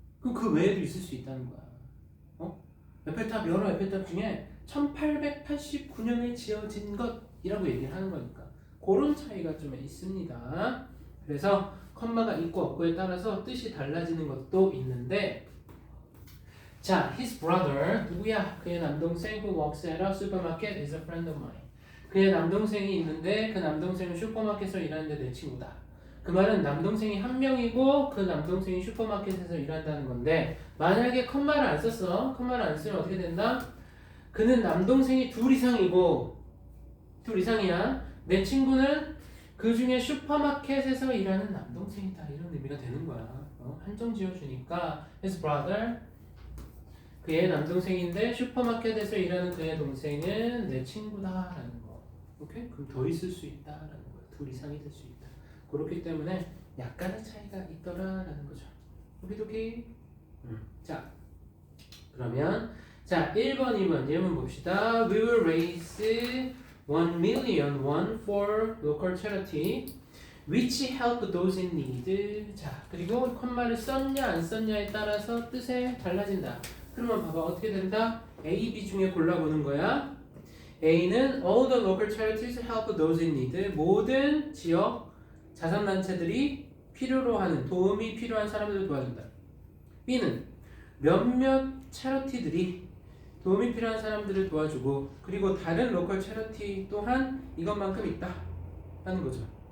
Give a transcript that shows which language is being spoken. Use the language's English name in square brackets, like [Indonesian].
[Korean] 그럼 그 외에도 있을 수 있다는 거야. 에펠탑, 여러 에펠탑 중에 1889년에 지어진 것이라고 얘기를 하는 거니까 그런 차이가 좀 있습니다. 그래서 컴마가 있고 없고에 따라서 뜻이 달라지는 것도 있는데, 자, [English] his brother [Korean] 누구야? 그의 남동생 [English] who works at a supermarket is a friend of mine. [Korean] 그의 남동생이 있는데 그 남동생은 슈퍼마켓에서 일하는데 내 친구다. 그 말은 남동생이 한 명이고 그 남동생이 슈퍼마켓에서 일한다는 건데, 만약에 컴마를 안 썼어. 컴마를 안 쓰면 어떻게 된다? 그는 남동생이 둘 이상이야. 내 친구는 그 중에 슈퍼마켓에서 일하는 남동생이다. 이런 의미가 되는 거야. 한정 지어주니까 [English] his brother [Korean] 그의 남동생인데 슈퍼마켓에서 일하는 그의 동생은 내 친구다라는 거. 오케이? 그럼 더 있을 수 있다라는 거야. 둘 이상이 될 수 있다. 그렇기 때문에 약간의 차이가 있더라라는 거죠. 오케이? 자, 그러면 자 1번, 2번 예문 봅시다. [English] We will raise 1,000,000 won for local charity which help those in need. [Korean] 자, 그리고 컴마를 썼냐 안 썼냐에 따라서 뜻에 달라진다. 그러면 봐봐, 어떻게 된다? A, B 중에 골라보는 거야. [English] A는 all the local charities help those in need. [Korean] 모든 지역 자선단체들이 필요로 하는, 도움이 필요한 사람들을 도와준다. B는 몇몇 채러티들이 도움이 필요한 사람들을 도와주고, 그리고 다른 로컬 채러티 또한 이것만큼 있다 라는 거죠.